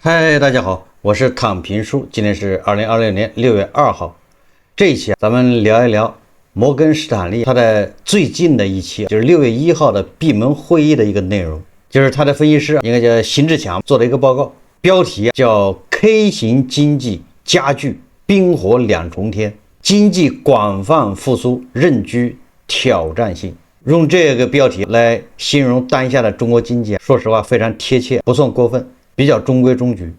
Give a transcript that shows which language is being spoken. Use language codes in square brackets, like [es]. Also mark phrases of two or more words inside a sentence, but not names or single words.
[zh] 嗨，大家好，我是躺平叔，今天是2026年6月2号。這一期咱們聊一聊摩根士丹利他的最近的一期，就是6月1號的閉門會議的一個內容，就是他的分析師應該叫邢志強做的一個報告，標題叫 K 型經濟加劇冰火兩重天，經濟廣泛復甦仍具挑戰性。用這個標題來形容當下的中國經濟，說實話非常貼切，不算過分，比較中規中矩。